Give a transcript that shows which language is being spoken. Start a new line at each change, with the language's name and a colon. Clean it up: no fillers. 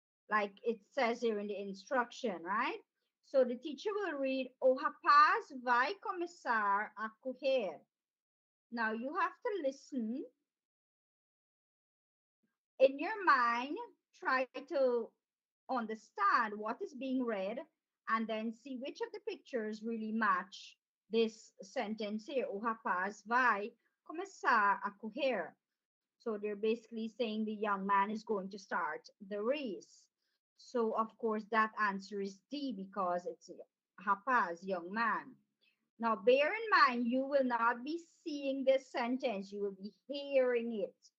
English: Like it says here in the instruction, right? So the teacher will read,
Portuguese: "O rapaz vai começar a correr."
English: Now you have to listen in your mind, try to understand what is being read, and then see which of the pictures really match this sentence here.
Portuguese: O rapaz vai começar a correr.
English: So they're basically saying the young man is going to start the race. So of course that answer is D, because it's Hapaz, young man. Now, bear in mind, you will not be seeing this sentence, you will be hearing it.